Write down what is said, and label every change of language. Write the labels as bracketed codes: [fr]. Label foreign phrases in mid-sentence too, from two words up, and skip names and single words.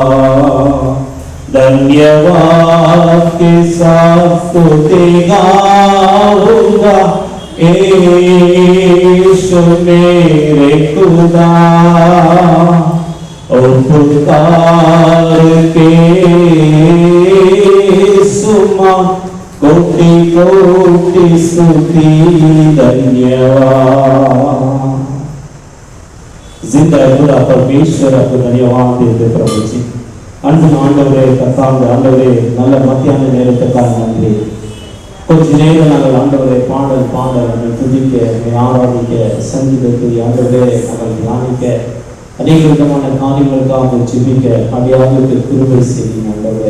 [hi] धन्यवाद के साथ स्तुति गाऊंगा यीशु मेरे खुदा, उपकार के सुमा कोटि कोटि स्तुति धन्यवाद। जिंदा खुदा परमेश्वर आपको धन्यवाद देते प्रभु जी। [ta] அன்பு ஆண்டவரே, கர்த்தாவே ஆண்டவரே, நல்ல மத்தியான நேரத்துக்காக நன்றி. கொஞ்ச நேரம் நாங்கள் ஆண்டவரை பாடல் பாட துதிக்க ஆராதிக்க சங்கீதத்தை ஆண்டவரே நாங்கள் தியானிக்க அநேக விதமான காரியங்களுக்காக ஜெபிக்க அடியாருக்கு கிருபை செய்யும் ஆண்டவரே.